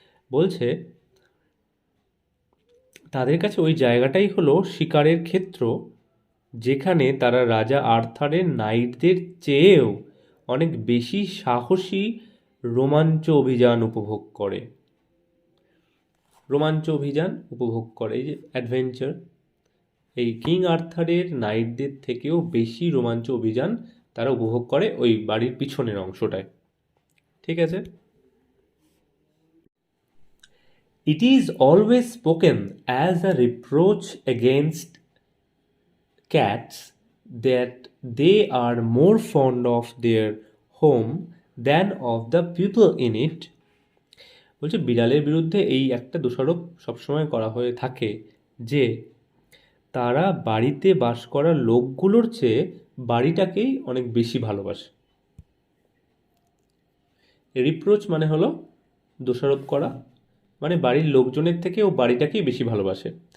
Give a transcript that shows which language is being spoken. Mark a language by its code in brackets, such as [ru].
[bn] বলছে তাদের কাছে ওই জায়গাটাই হলো শিকারের ক্ষেত্র, যেখানে তারা রাজা আর্থারের নাইটদের চেয়েও অনেক বেশি সাহসী রোমাঞ্চ অভিযান উপভোগ করে। রোমাঞ্চ অভিযান উপভোগ করে, এই যে অ্যাডভেঞ্চার, এই কিং আর্থারের নাইটদের থেকেও বেশি রোমাঞ্চ অভিযান তারা উপভোগ করে ওই বাড়ির পিছনের অংশটায়, ঠিক আছে। [en] It is always spoken as a reproach against cats that they are more fond of their home than of the people in it. [bn] বলছে বিড়ালের বিরুদ্ধে এই একটা দোষারোপ সবসময় করা হয়ে থাকে যে তারা বাড়িতে বাস করা লোকগুলোর চেয়ে বাড়িটাকেই অনেক বেশি ভালোবাসে। রিপ্রোচ মানে হলো দোষারোপ করা, মানে বাড়ির লোকজনের থেকে ও বাড়িটাকেই বেশি ভালোবাসে।